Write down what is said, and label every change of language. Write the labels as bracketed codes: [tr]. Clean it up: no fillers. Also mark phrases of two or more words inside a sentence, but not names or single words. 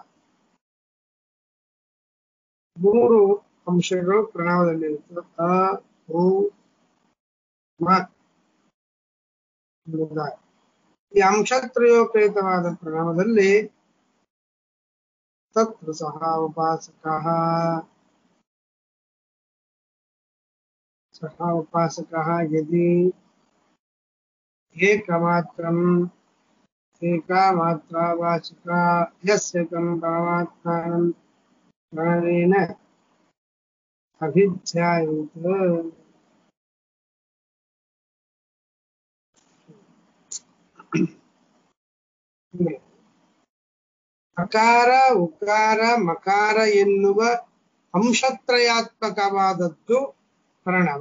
[kn] ಮೂರು ಅಂಶಗಳು ಪ್ರಣವದಲ್ಲಿರುತ್ತದೆ. ಅ ಉ ಮ. ಈ ಅಂಶತ್ರಯೋಪೇತವಾದ ಪ್ರಣವದಲ್ಲಿ [sa] तत्र सः उपासकः यदि एकमात्रम् एकामात्रावाचिका यस्य तं परमात्मानं प्रणवेन [kn] अभिध्यायेत् ಅಕಾರ ಉಕಾರ ಮಕಾರ ಎನ್ನುವ ಅಂಶತ್ರಯಾತ್ಮಕವಾದದ್ದು ಪ್ರಣವ.